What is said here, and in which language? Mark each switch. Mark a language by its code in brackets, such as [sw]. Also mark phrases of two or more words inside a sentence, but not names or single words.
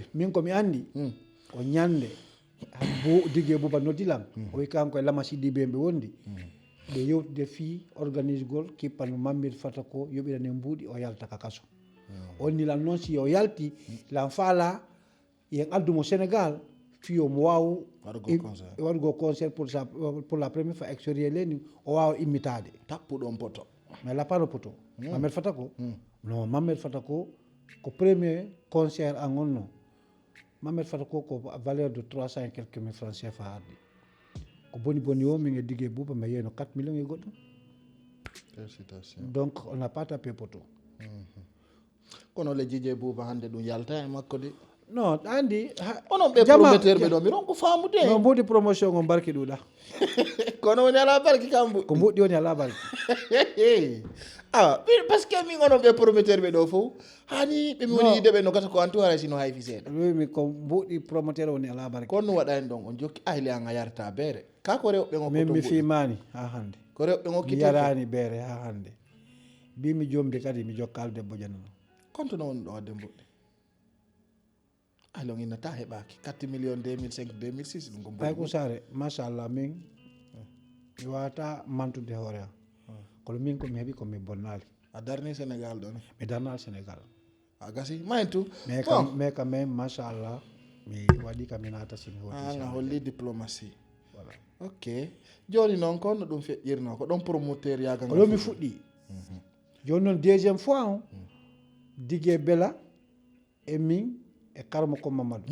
[ff] min komi andi o ñande digue Bouba noddilam o wi kanko e lamasidi ɓe ɓe wondi ɓe yewtude fi organise gol kippano Mamed Fata ko yoɓirane mbuuɗi o yalta ka kaso on nilan noon si o yalti lan faala yen addumo Sénégal fiyo mo waw waɗugo concert [fr] pour la première fois extérieur [ff] leni o wawa immitade tappuɗon poto mais lapano poto Mamed Fata ko non Mamed Fata ko [fr] premier concert [ff] an gonno Mamed Fata ko [fr] valeur de 300 et quelques mille francs CFA [ff] ardi ko boni boni o min e digue Bouba mi yeyno 4 millions e goɗɗum [fr] donc on n'a pas tapé [ff] poto kono le Dj Bouba hande ɗum yalta e makko de non andi onon ɓe prometteur ɓe ɗo mi ronko faamude no mbuɗi promotion o barki ɗuɗa kono woni ala barki kam ko mbuɗɗi woni ala barki awa [fr] par ce que [ff] min onon ɓe prometteur ɓe ɗo fof hani ɓe mi woni yideɓe no gata ko antu haray sino hayfi seeɗa wimi ko mbuɗi promoteur woni ala barki kono waɗani ɗon on jokki ahli an a yarta beere ka ko rewɓe ngo min mi fimani ha hande ko rewɓe ngo mi yarani beere ha hande mbimi jomdi kadi mi jokkal debbo janano konto no woni ɗo wadde mbuɗɗi alon innata heɓaki 4 millions 2005 2006 ɗum ko ɓay ko sare machallah min mi wawata mantude hoore am kono min komi heeɓi komi bonnali a darni Sénégal ɗon mi darnal Sénégal a gasi mayen tout [fr] mais quand même [ff] machallah mi waɗi kam mi nata simi a holli diplomatie voilà ok joni noon ko no ɗum feƴƴirno ko ɗon promoteur yagal ɗo mi fuɗɗi joni noon [fr] deuxiéme fois [ff] o digue Bella e min e karmo ko Mamadou